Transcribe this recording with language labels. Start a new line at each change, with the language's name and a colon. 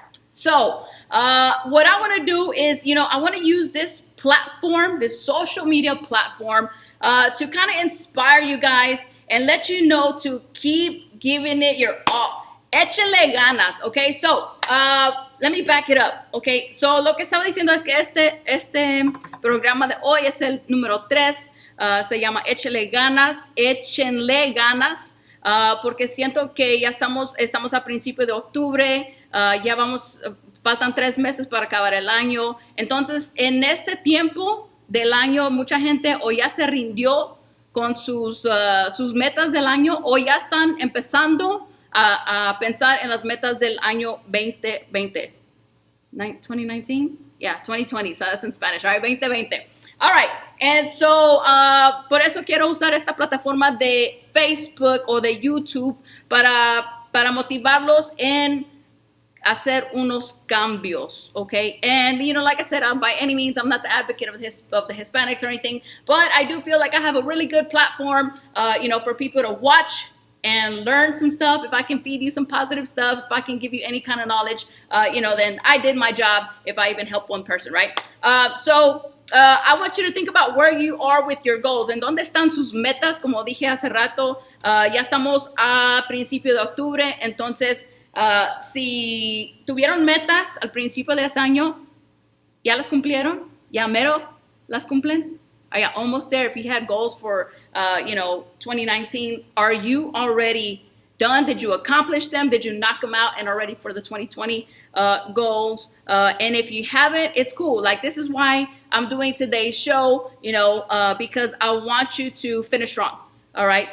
English: So what I want to do is, I want to use this platform, this social media platform, to kind of inspire you guys and let you know to keep giving it your all.
Spanish: Échale ganas,
English: okay? So, let me back it up, okay?
Spanish: So, lo que estaba diciendo es que este programa de hoy es el número 3. Se llama Échale Ganas, échenle ganas, porque siento que ya estamos a principios de octubre, faltan 3 meses para acabar el año. Entonces, en este tiempo del año, mucha gente o ya se rindió con sus metas del año, o ya están empezando a pensar en las metas del año 2020.
English: 2019? Yeah, 2020. So that's in Spanish, right? 2020. All right. And so,
Spanish: por eso quiero usar esta plataforma de Facebook o de YouTube para motivarlos en hacer unos cambios, okay?
English: And, like I said, by any means, I'm not the advocate of the Hispanics or anything, but I do feel like I have a really good platform, for people to watch and learn some stuff. If I can feed you some positive stuff, if I can give you any kind of knowledge, then I did my job if I even help one person, right? So I want you to think about where you are with your goals.
Spanish: ¿En dónde están sus metas? Como dije hace rato, ya estamos a principio de octubre. Entonces, si tuvieron metas al principio de este año, ¿ya las cumplieron? ¿Ya mero las cumplen?
English: Are you almost there? If you had goals for 2019, are you already done? Did you accomplish them? Did you knock them out and are ready for the 2020 goals? And if you haven't, it's cool. Like, this is why I'm doing today's show, because I want you to finish strong. All right.